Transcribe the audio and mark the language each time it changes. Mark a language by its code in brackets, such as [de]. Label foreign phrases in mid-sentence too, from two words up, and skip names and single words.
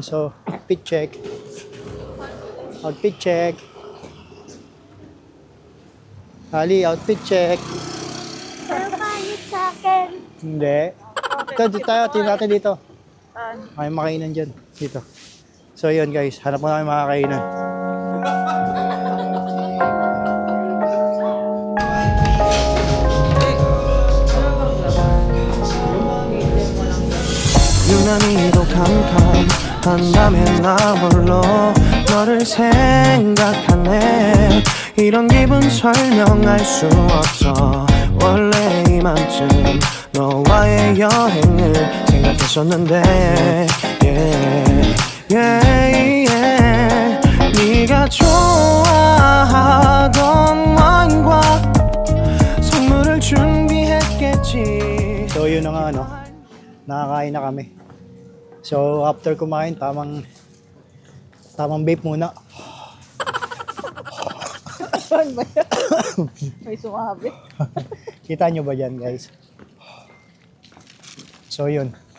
[en] So, outfit check. Ali, outfit check. [tl] Papalit sa akin. Hindi. Dito tayo, tingnan natin dito. May makainan dyan. Dito. So, yun guys. Hanap mo namin makakainan. [ko] 유난히도 캄캄한다면 나 홀로 너를 생각하네. 이런 기분 설명할 수 없어. 원래 이맘쯤 너와의 여행을 생각했었는데 네가 좋아하던 와인과 선물을 준비했겠지. [tl] So, yun na nga, no? Nakakain na kami. So, after kumain, tamang vape muna. May sumabi. Kita nyo ba dyan, guys? So, yun.